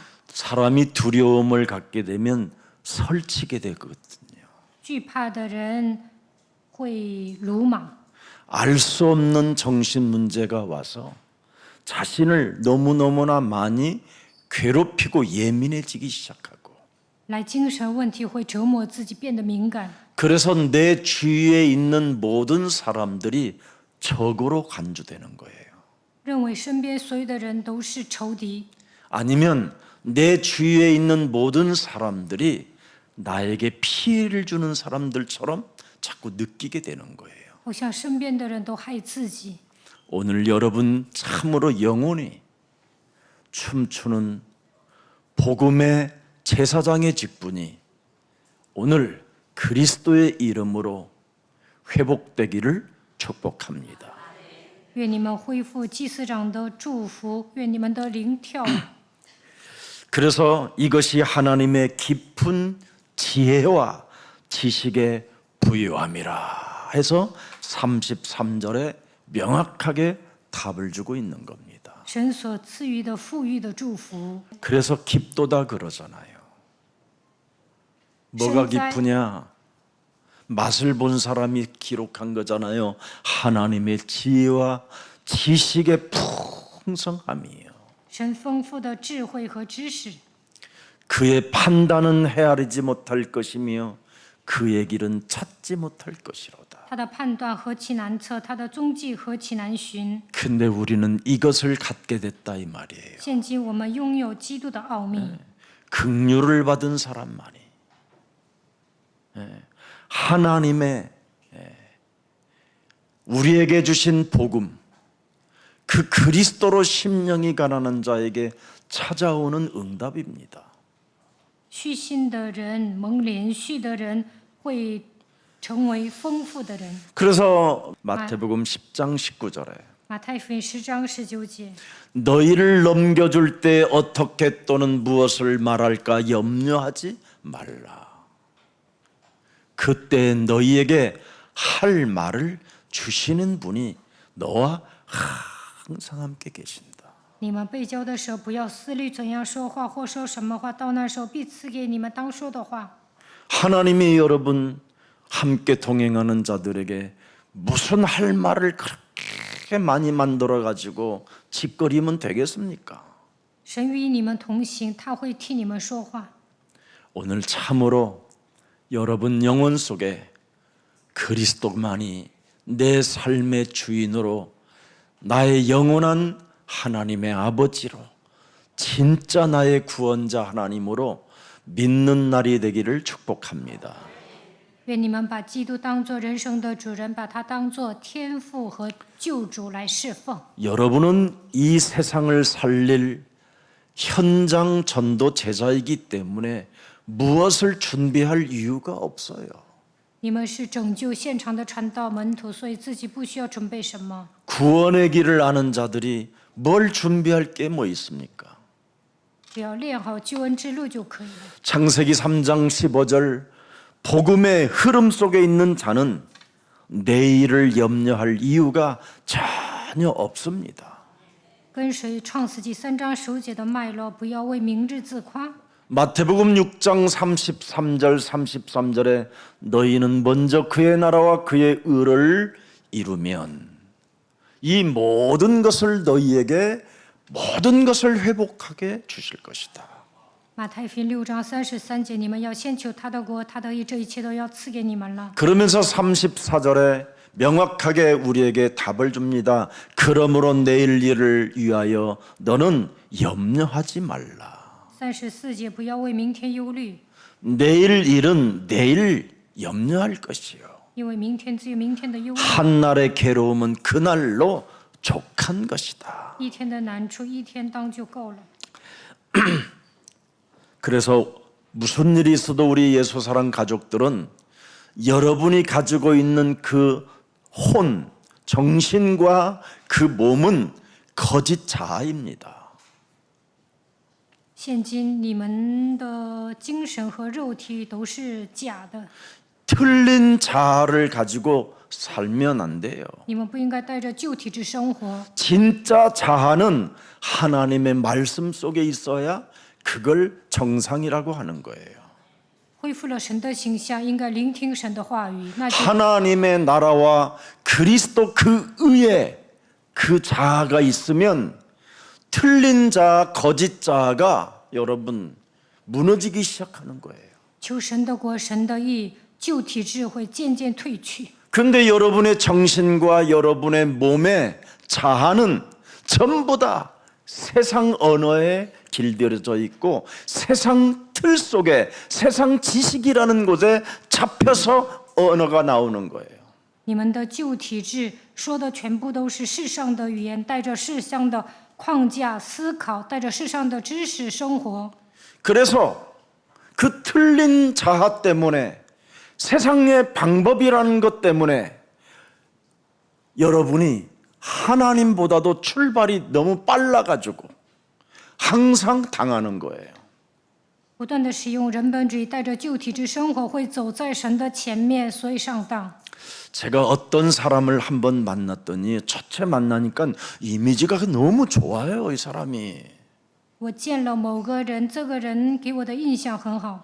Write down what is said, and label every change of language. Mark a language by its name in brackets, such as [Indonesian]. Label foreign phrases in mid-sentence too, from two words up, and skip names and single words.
[Korean] 사람이 두려움을 갖게 되면 설치게 되거든요. [Chinese] 惧怕的人会鲁莽， [Korean] 알 수 없는 정신 문제가 와서 자신을 너무너무나 많이 괴롭히고 예민해지기 시작하고 [Chinese] 来精神问题会折磨自己，变得敏感。 [Korean] 그래서 내 주위에 있는 모든 사람들이 적으로 간주되는 거예요. [Chinese] 认为身边所有的人都是仇敌， [Korean] 아니면 내 주위에 있는 모든 사람들이 나에게 피해를 주는 사람들처럼 자꾸 느끼게 되는 거예요. [Chinese] 好像身边的人都害自己。 [Korean] 오늘 여러분 참으로 영혼이 춤추는 복음의 제사장의 직분이 오늘 그리스도의 이름으로 회복되기를 축복합니다. [Chinese] 愿你们恢复祭司长的祝福，愿你们的灵跳舞。 [Korean] 그래서 이것이 하나님의 깊은 지혜와 지식의 부유함이라 해서 33절에 명확하게 답을 주고 있는 겁니다. [Chinese] 神所赐予的富裕的祝福， [Korean] 그래서 깊도다 그러잖아요. 뭐가 신자의- 깊으냐? 맛을 본 사람이 기록한 거잖아요. 하나님의 지혜와 지식의 풍성함이에요. [Chinese] 神丰富的智慧和知识， [Korean] 그의 판단은 헤아리지 못할 것이며 그의 길은 찾지 못할 것이로다. [Chinese] 他的判断何其难测，他的踪迹何其难寻。 [Korean] 근데 우리는 이것을 갖게 됐다 이 말이에요. [Chinese] 现今我们拥有基督的奥秘， [Korean] 긍휼을 받은 사람만이 하나님의 우리에게 주신 복음 그 그리스도로 심령이 가난한 자에게 찾아오는 응답입니다. [Chinese] 虚心的人、蒙连续的人会成为丰富的人。 [Korean] 그래서 마태복음 10장 19절에 [Chinese] 马太福音10章19节， [Korean] 너희를 넘겨줄 때 어떻게 또는 무엇을 말할까 염려하지 말라. 그때 너희에게 할 말을 주시는 분이 너와 항상 함께 계신다. [Chinese] 你们被教的时候，不要思虑怎样说话或说什么话，到那时候必赐给你们当说的话。 [Korean] 하나님이 여러분 함께 동행하는 자들에게 무슨 할 말을 그렇게 많이 만들어 가지고 짓거리면 되겠습니까? [Chinese] 神与你们同行，他会替你们说话。 [Korean] 오늘 참으로 여러분 영혼 속에 그리스도만이 내 삶의 주인으로 나의 영원한 하나님의 아버지로 진짜 나의 구원자 하나님으로 믿는 날이 되기를 축복합니다. [Chinese] 愿你们把基督当作人生的主人，把他当作天父和救主来侍奉。 [Korean] 여러분은 이 세상을 살릴 현장 전도 제자이기 때문에 무엇을 준비할 이유가 없어요. [Chinese] 你们是拯救现场的传道门徒，所以自己不需要准备什么。 [Korean] 구원의 길을 아는 자들이 뭘 준비할 게 뭐 있습니까? [Chinese] 只要练好救恩之路就可以了。 [Korean] 창세기 3장 15절 복음의 흐름 속에 있는 자는 내일을 염려할 이유가 전혀 없습니다. [Chinese] 跟随创世纪3章15节的脉络，不要为明日自夸。 [Korean] 마태복음 6장 33절 33절에 너희는 먼저 그의 나라와 그의 의를 이루면 이 모든 것을 너희에게 모든 것을 회복하게 주실 것이다. [Chinese] 马太福音6章33节，你们要先求他的国，他的义，这一切都要赐给你们了。 [Korean] 그러면서 34절에 명확하게 우리에게 답을 줍니다. 그러므로 내일 일을 위하여 너는 염려하지 말라. [Chinese] 34 节，不要为明天忧虑， [Korean] 내일 일은 내일 염려할 것이요. [Chinese] 因为明天只有明天的忧虑， [Korean] 한날의 괴로움은 그날로 족한 것이다. [Chinese] 一天的难处一天当就够了。 [Korean] 그래서 무슨 일이 있어도 우리 예수사랑 가족들은 여러분이 가지고 있는 그 혼, 정신과 그 몸은 거짓 자아입니다. [Chinese] 现今你们的精神和肉体都是假的， [Korean] 틀린 자아를 가지고 살면 안 돼요. [Chinese] 你们不应该带着旧体质生活。 [Korean] 진짜 자아는 하나님의 말씀 속에 있어야 그걸 정상이라고 하는 거예요. [Chinese] 恢复了神的形象，应该聆听神的话语，那就 [Korean] 하나님의 나라와 그리스도 그 의에 그 자아가 있으면 틀린 자아, 거짓 자아가 여러분 무너지기 시작하는 거예요. [Chinese] 求神的国、神的义，旧体质会渐渐退去。 [Korean] 그런데 여러분의 정신과 여러분의 몸의 자아는 전부 다 세상 언어에 길들여져 있고 세상 틀 속에 세상 지식이라는 곳에 잡혀서 언어가 나오는 거예요. [Chinese] 你们的旧体质说的全部都是世上的语言，带着世上的框架思考，带着世上的知识生活。 [Korean] 그래서 그 틀린 자아 때문에 세상의 방법이라는 것 때문에 여러분이 하나님보다도 출발이 너무 빨라가지고 항상 당하는 거예요. [Chinese] 不断的使用人本主义，带着旧体质生活，会走在神的前面，所以上当。 [Korean] 제가 어떤 사람을 한번 만났더니 첫째 만나니까 이미지가 너무 좋아요. 이 사람이. [Chinese] 我见了某个人，这个人给我的印象很好。